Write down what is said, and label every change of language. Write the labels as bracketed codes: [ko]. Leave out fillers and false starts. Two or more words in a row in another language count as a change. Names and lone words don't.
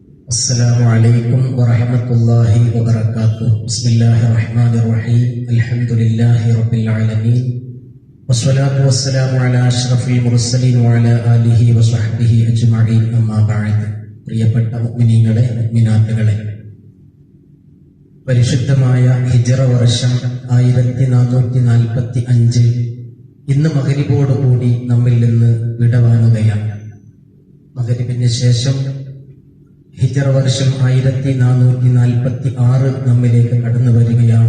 [ar] السلام عليكم ورحمة الله وبركاته. بسم الله الرحمن الرحيم. الحمد لله رب العالمين والصلاة والسلام على أشرف المرسلين وعلى آله وصحبه أجمعين. أما بعد. [ml] പ്രിയപ്പെട്ട മുഅ്മിനീങ്ങളെ, മുഅ്മിനാത്തുകളെ, പരിശുദ്ധമായ ഹിജ്റ വർഷം 1445 ഇന്ന് മഗ്‌രിബോടുകൂടി നമ്മിൽ നിന്ന് വിടവാങ്ങുകയാണ്. മഗ്‌രിബിന് ശേഷം ഹിജ്റ വർഷം 1446 നമ്മിലേക്ക് കടന്നു വരികയാണ്.